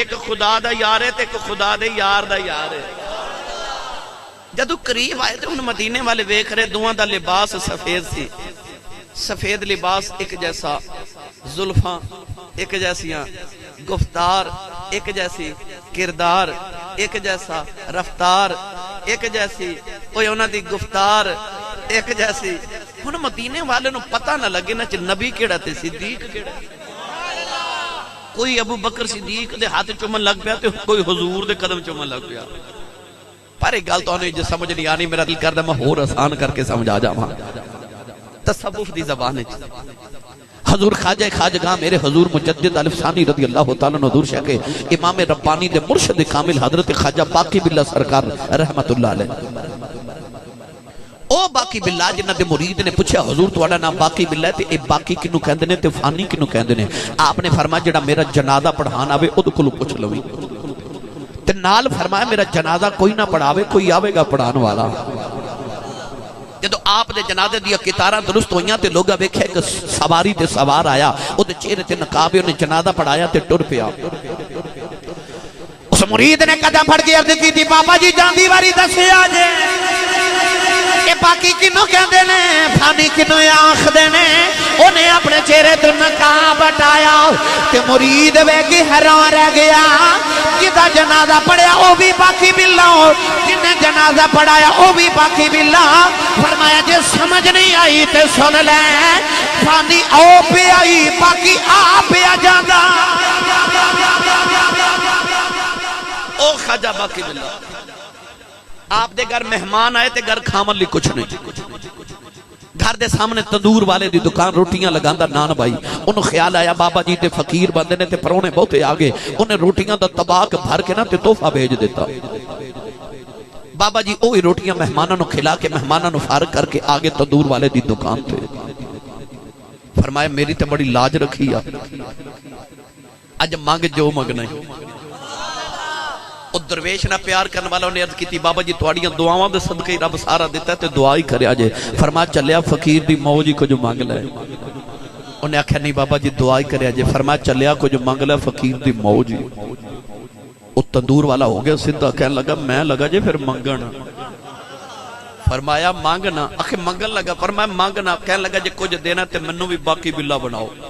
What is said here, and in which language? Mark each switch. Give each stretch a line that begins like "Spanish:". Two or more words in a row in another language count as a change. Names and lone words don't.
Punjabi: ایک خدا دا یار ہے تے ایک خدا دے یار دا یار ہے۔ جدو قریب آئے تے ان مدینے والے ویکھ رہے، دوواں دا لباس سفید سی، سفید لباس ایک جیسا، زلفاں ایک جیسیاں، گفتار ایک جیسی، کردار ایک جیسا، رفتار ایک جیسی، کوئی انہاں دی گفتار ایک جیسی۔ ہن مدینے والے نو پتہ نہ لگے نہ نبی کیڑا تے صدیق کیڑا۔ کوئی ابو بکر صدیق دے ہاتھ چومن لگ پیا تے کوئی حضور دے قدم چومن لگ پیا۔ پر ایک گل تو انہیں جو سمجھ نہیں آنی، میرا دل کردا میں اور آسان کر کے سمجھا جاواں۔ تصوف دی زبان وچ حضور خواجہ خواجگاں میرے حضور مجدد الف ثانی
Arabic: رضی اللہ تعالیٰ عنہ
Punjabi: حضور شاہ کے امام ربانی دے مرشد کامل حضرت خواجہ باقی باللہ سرکار
Arabic: رحمت اللہ علیہ۔
Punjabi: او باقی باللہ جنہ دے مرید نے پوچھا حضور تواڈا نام باقی باللہ ہے تے اے باقی کنوں کہندے نے تے فانی کنوں کہندے نے؟ آپ نے فرمایا جڑا میرا جنازہ پڑھان آوے اودے کولوں پوچھ لوی، تے نال فرمایا میرا جنازہ کوئی نہ پڑھاوے، کوئی آوے گا پڑھان والا۔ جدو آپ دے جنازے دیا کتاراں درست ہوئیاں تے لوگا ویکھے کہ سواری تے سوار آیا، او دے چہرے تے نقاب ہے، انہیں جنازہ پڑھایا تے ٹر پیا۔ اس مرید نے قدم پھڑ کے عرض کی تھی بابا جی جاندی واری دسے آجے، اے باقی کنوں کہندے نے، فانی کنوں آنکھ دینے۔ انہیں اپنے چہرے تو نقاب ہٹایا تے مرید ویکھی حیران رہ گیا، جدا جنازہ پڑھیا او بھی باقی باللہ، جنہیں جنازہ پڑھایا او بھی باقی باللہ۔ فرمایا جے سمجھ نہیں آئی تے سن لے، فانی او پہ آئی باقی آ پہ آ جاندہ۔ خواجہ باقی باللہ آپ دے گھر مہمان آئے تے گھر کھامن لی کچھ نہیں گھر دے سامنے تندور والے دی دکان روٹیاں لگاندہ نان بھائی انہوں خیال آیا بابا جی تے فقیر بندے نے تے پرونے بہتے آگے انہیں روٹیاں دا طباق بھر کے نا تے تحفہ بھیج دیتا بابا جی اوہی روٹیاں مہمانوں نو کھلا کے مہمانوں فارغ کر کے آگے تندور والے دی دکان تے فرمایا میری تے بڑی لاج رکھی اج مانگ جو مگنا ہے درویش نہ پیار کرنے والا نے عرض کی تھی بابا جی تواڑیاں دعاواں دے صدقے رب سارا دیتا ہے تے دعا ہی کرے آجے فرمایا چلیا فقیر دی موجی کو جو مانگ لے انہیں آکھا نہیں بابا جی دعا ہی کرے آجے فرمایا چلیا کو جو مانگ لے فقیر دی موجی وہ تندور والا ہو گیا صدہ کہنے لگا میں لگا جے پھر مانگنا فرمایا مانگنا آخے مانگن لگا فرمایا مانگنا کہنے لگا جے کچھ دینا تے منو بھی باقی باللہ بناؤ